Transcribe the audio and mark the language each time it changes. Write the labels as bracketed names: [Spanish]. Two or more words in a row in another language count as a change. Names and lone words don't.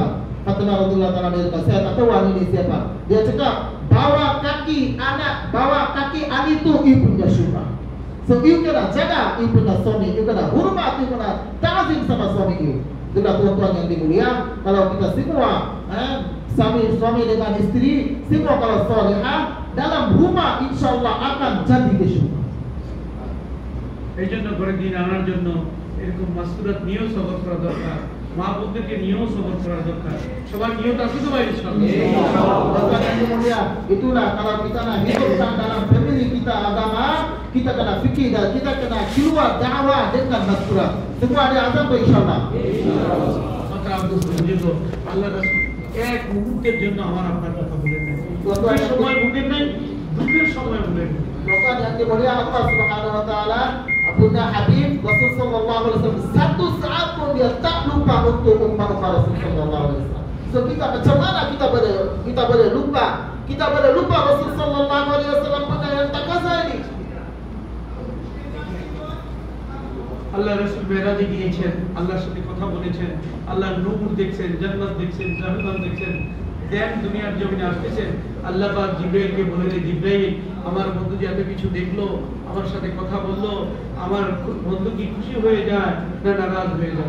[Malay] Fatimah [Arabic] رضي الله تعالى عنها, [Malay] "Saya tak tahu Ali ini siapa." Dia cakap, bawa kaki Ali itu ibunya syurga. So, you kena jaga ibunya suami, you kena hormat, you kena ta'zim sama suami you. Itulah tuan-tuan yang dimulia, kalau kita semua suami dengan istri semua kalau solehah dalam rumah, insyaallah akan jadi ke syurga. [Bangla] এই জন্য ঘরে দিন আনার জন্য এরকম মাসকুরাত নিয়েও সবর করা দরকার, মা বোনদেরকে নিয়েও সবর করা দরকার। সবার নিয়ত আছে তো ভাই ইনশাআল্লাহ। [Malay] Itulah kalau kita nak hidupkan dalam family kita agama, kita kena fikir dan kita kena keluar dakwah dengan maskurat. Semua ada azam tu insyaallah. [Bangla] Maka Abdul Majid আল্লাহ রাসূল এক মুহূর্তের জন্য আমার আপনার কথা বলেন না। দুঃখের সময় ভুলেন নাই, দুঃখের সময় ভুলেন। [Malay] Tuan-tuan yang dimulia Allah [Arabic] سبحانه وتعالى, [Malay] punya Habib Rasul [Arabic] صلى الله عليه وسلم, [Malay] satu saat pun dia tak lupa untuk umat Rasul [Arabic] صلى الله عليه وسلم. [Malay] So kita macam mana kita boleh lupa? Kita boleh lupa Rasul [Arabic] صلى الله عليه وسلم [Malay] punya [Bangla] আল্লাহ রাসূল মেরাজে গিয়েছেন, আল্লাহর সাথে কথা বলেছেন, আল্লাহর নূর দেখছেন, জান্নাত দেখছেন, জাহান্নাম দেখছেন। দেন দুনিয়ার জমিনে আসতেছেন, আল্লাহ পাক জিবরাইলকে বলেন, জিবরাইল আমার বন্ধু যে এত কিছু দেখলো, আমার সাথে কথা বললো, আমার বন্ধু কি খুশি হয়ে যায় না নারাজ হয়ে যায়?